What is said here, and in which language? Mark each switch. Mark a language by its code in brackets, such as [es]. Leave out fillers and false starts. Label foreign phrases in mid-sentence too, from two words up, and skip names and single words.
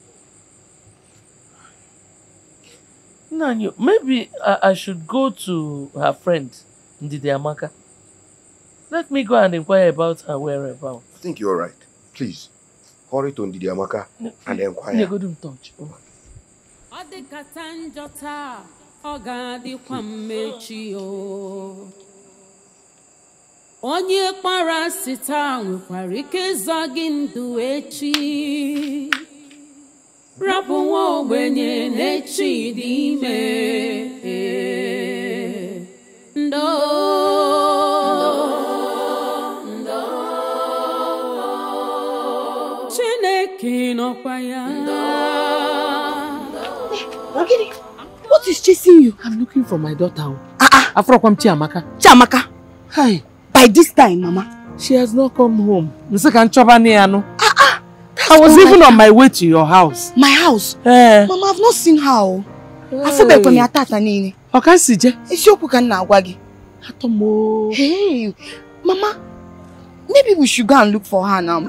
[en] Nanyo, maybe I should go to her friend, Ndidi Amaka. Let me go and inquire about her whereabouts. I think you're right. Please, hurry to Ndidi Amaka and inquire. Yeah, go to touch. [ig] Onye kpara sita nwekwara ike ịzọ gị ndụ echi. Rapụ nwa ogbenye n'echi dị ime. Ndo. Chineke nọkwa ya. [en] Ogidi, what is chasing you? I'm looking for my daughter. Afrokwam Chiamaka. Chiamaka? Hi. By this time, Mama. She has not come home. I was even on my way to your house. My house? Mama, I've not seen her. Hey, Mama, maybe we should go and look for her now.